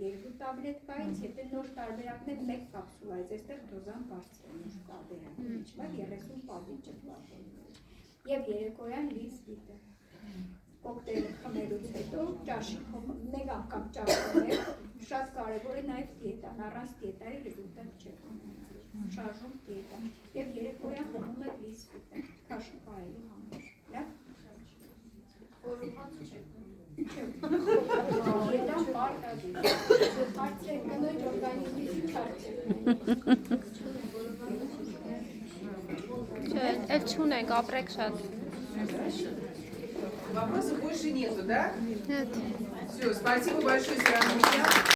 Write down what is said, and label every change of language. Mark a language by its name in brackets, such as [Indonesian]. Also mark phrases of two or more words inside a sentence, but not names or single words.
[Armenian] 2 տաբլետկայից, եթե նոր տարբերակն է 1 կապսուլայից, այստեղ դոզան բարձր է նոր տարբերակի մեջ, բայց 30 պահի ճպլատել։ Եվ երեկոյան լիսվիտը։ Կոկտեյլը խմելուց հետո ճաշիկով 1 անգամ ճաշում եք, շատ կարևոր է նաև դիետան, առանց դիետայի ռեզուլտատ չեք ունենալու։ Շարժում դիետա։ Եվ երեկոյան խմում եք լիսվիտը, քաշ պահելու համար։ Լավ։ Խորոված չեք։ Դիետան պարտադիր։ Հարցրեք կնոջ օրգանիզմի հարցրեք։ Չէ, էլ չունենք, ապրեք շատ։ [Russian] Вопросов больше нету, да? Нет. Все, спасибо большое, Сера.